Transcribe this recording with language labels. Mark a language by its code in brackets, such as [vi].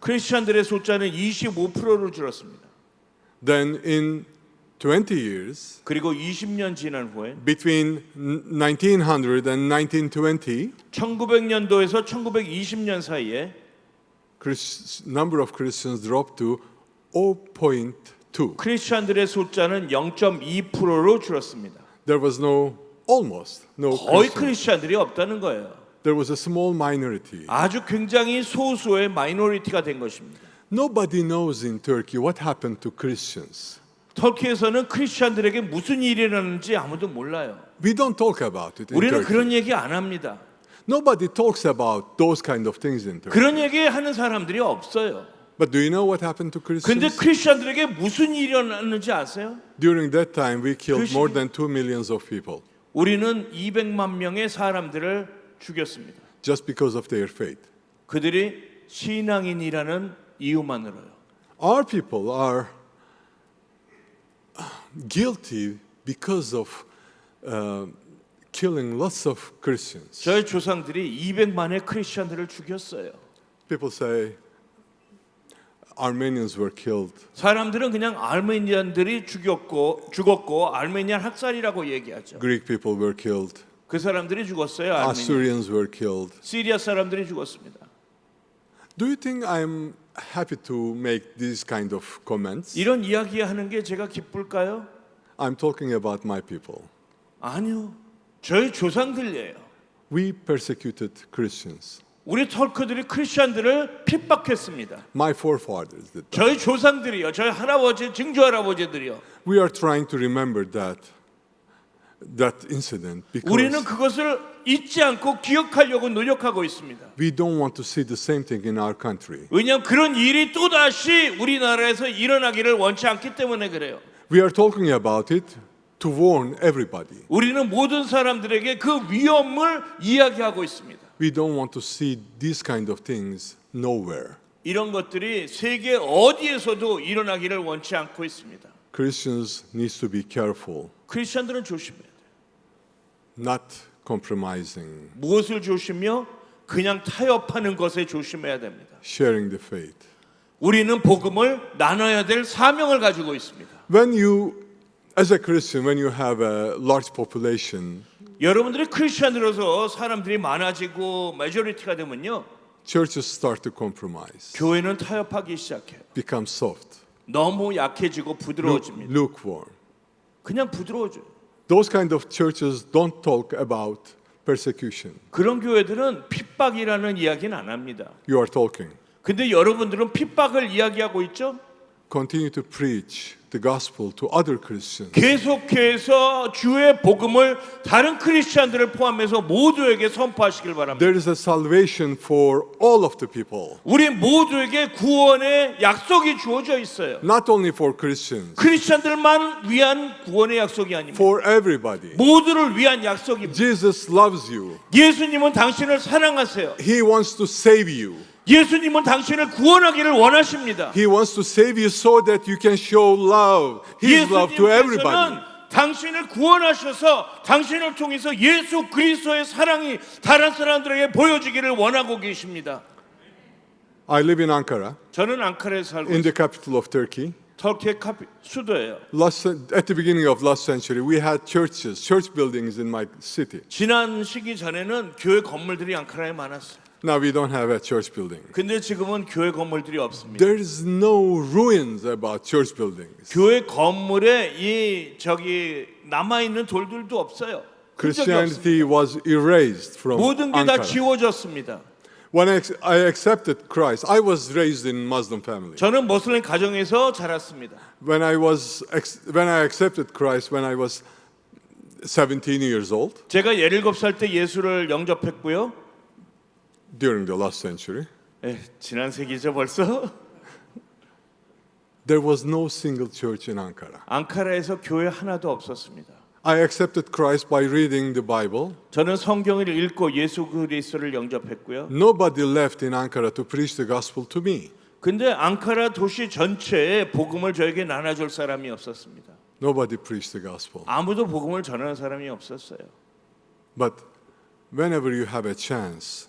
[ko] 크리스천들의 숫자는 25%로 줄었습니다. [en] Then in 20 years, [ko] 그리고 20년 지난 후에 [en] between 1900 and 1920, [ko] 1900년도에서 1920년 사이에 [en] number of Christians dropped to 0.2. [ko] 크리스천들의 숫자는 0.2%로 줄었습니다. [en] There was almost no [ko] 거의 [en] Christians. [ko] 크리스천들이 없다는 거예요. [en] There was a small minority. [ko] 아주 굉장히 소수의 마이너리티가 된 것입니다. [en] Nobody knows in Turkey what happened to Christians. [ko] 터키에서는 크리스천들에게 무슨 일이 일어났는지 아무도 몰라요. [en] We don't talk about it in [ko] 우리는 [en] Turkey. [ko] 그런 얘기 안 합니다. [en] Nobody talks about those kind of things in Turkey. [ko] 그런 얘기 하는 사람들이 없어요. [en] But do you know what happened to [ko] 근데 [en] Christians? [ko] 크리스천들에게 무슨 일이 일어났는지 아세요? [en] During that time, we killed Christian- more than 2 million of people [ko] 우리는 200만 명의 사람들을 죽였습니다. [en] just because of their faith. [ko] 그들이 신앙인이라는 이유만으로요. [en] Our people are guilty because of killing lots of Christians. [ko] 저희 조상들이 200만의 크리스천들을 죽였어요. [en] People say Armenians were killed. [ko] 사람들은 그냥 아르메니안들이 죽었고 아르메니안 학살이라고 얘기하죠. [en] Greek people were killed. [ko] 그 사람들이 죽었어요. 아르메니아. [en] Assyrians were killed. [ko] 시리아 사람들이 죽었습니다. [en] Do you think I'm happy to make these kind of comments? [ko] 이런 이야기하는 게 제가 기쁠까요? [en] I'm talking about my people. [ko] 아니요. 저희 조상들이에요. [en] We persecuted Christians. [ko] 우리 털크들이 크리스천들을 핍박했습니다. [en] My forefathers did that. [ko] 저희 조상들이요. 저희 할아버지, 증조 할아버지들이요. [en] We are trying to remember that incident [ko] 우리는 [en] because [ko] 그것을 잊지 않고 기억하려고 노력하고 있습니다. [en] we don't want to see the same thing in our country. [ko] 왜냐하면 그런 일이 또다시 우리나라에서 일어나기를 원치 않기 때문에 그래요. [en] We are talking about it to warn everybody. [ko] 우리는 모든 사람들에게 그 위험을 이야기하고 있습니다. [en] We don't want to see these kind of things nowhere. [ko] 이런 것들이 세계 어디에서도 일어나기를 원치 않고 있습니다. [en] Christians need to be careful, [ko] 크리스천들은 조심해야 돼요. [en] not compromising, [ko] 무엇을 조심해요? 그냥 타협하는 것에 조심해야 됩니다. [en] sharing the faith. [ko] 우리는 복음을 나눠야 될 사명을 가지고 있습니다. [en] When you, as a Christian, when you have a large population, [ko] 여러분들이 크리스천으로서 사람들이 많아지고 메조리티가 되면요, [en] churches start to compromise, [ko] 교회는 타협하기 시작해요. [en] become soft, [ko] 너무 약해지고 부드러워집니다. [en] lukewarm. [ko] 그냥 부드러워져요. [en] Those kind of churches don't talk about persecution. [ko] 그런 교회들은 핍박이라는 이야기는 안 합니다. [en] You are talking. [ko] 근데 여러분들은 핍박을 이야기하고 있죠? [en] Continue to preach the gospel to other Christians. [ko] 계속해서 주의 복음을 다른 크리스천들을 포함해서 모두에게 선포하시길 바랍니다. [en] There is a salvation for all of the people, [ko] 우리 모두에게 구원의 약속이 주어져 있어요. [en] not only for Christians, [ko] 크리스천들만 위한 구원의 약속이 아닙니다. [en] for everybody. [ko] 모두를 위한 약속입니다. [en] Jesus loves you. [ko] 예수님은 당신을 사랑하세요. [en] He wants to save you. [ko] 예수님은 당신을 구원하기를 원하십니다. [en] He wants to save you so that you can show love, His love to everybody. [ko] 예수님께서는 당신을 구원하셔서 당신을 통해서 예수 그리스도의 사랑이 다른 사람들에게 보여지기를 원하고 계십니다. [en] I live in Ankara, [ko] 저는 앙카라에 살고 [en] in the [ko] 있습니다. [en] capital of Turkey. [ko] 터키의 수도예요. [en] At the beginning of last century, we had church buildings in my city. [ko] 지난 시기 전에는 교회 건물들이 앙카라에 많았어요. [en] Now we don't have a church building. [ko] 근데 지금은 교회 건물들이 없습니다. [en] There is no ruins about church buildings. [ko] 교회 건물에 남아 있는 돌들도 없어요. [en] Christianity was erased from [ko] 모든 게 다 [en] Ankara. [ko] 지워졌습니다. [en] When I accepted Christ, I was raised in Muslim family. [ko] 저는 모슬림 가정에서 자랐습니다. [en] When I accepted Christ when I was 17 years old [ko] 제가 17살 때 예수를 영접했고요. [en] during the last century, [ko] 지난 세기죠 벌써. [en] there was no single church in Ankara. [ko] 앙카라에서 교회 하나도 없었습니다. [en] I accepted Christ by reading the Bible. [ko] 저는 성경을 읽고 예수 그리스도를 영접했고요. [en] Nobody left in Ankara to preach the gospel to me. [ko] 근데 앙카라 도시 전체에 복음을 저에게 나눠줄 사람이 없었습니다. [en] Nobody preached the gospel. [ko] 아무도 복음을 전하는 사람이 없었어요. [en] But whenever you have a chance,